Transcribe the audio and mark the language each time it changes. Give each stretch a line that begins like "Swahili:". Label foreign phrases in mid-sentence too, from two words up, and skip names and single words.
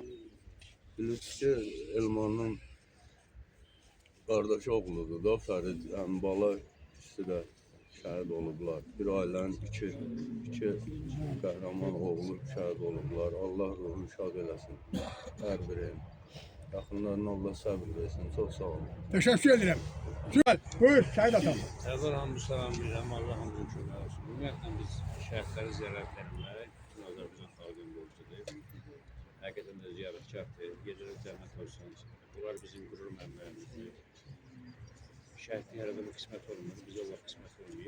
Azerbaijani: Bilirsiniz ki, Elmanın qardaşı oğludur da Fərid, yəni bala ikisi də şəhid olublar. Bir ailənin iki qəhrəman oğlu şəhid olublar. Allah ruhunu şad eləsin hər birinin. Yaxınlarına Allah səbir versin. Çox sağ olun.
Turkish: Teşekkür ederim. Güzel. Buyur şahit atam.
Azerbaijani: Əvvəl hamı salamlayıram, Allah hamı kömək olsun. Ümumiyyətlə biz şəhidləri ziyarət etmək bütün Azərbaycan xalqının borcudur. Həqiqətən də ziyarətkardır. Gecələr cənnət olsun. Bunlar bizim qürur mənbəyimizdir. Şəhidlik hər adama qismət olmur, biz Allah qismət olmayıb.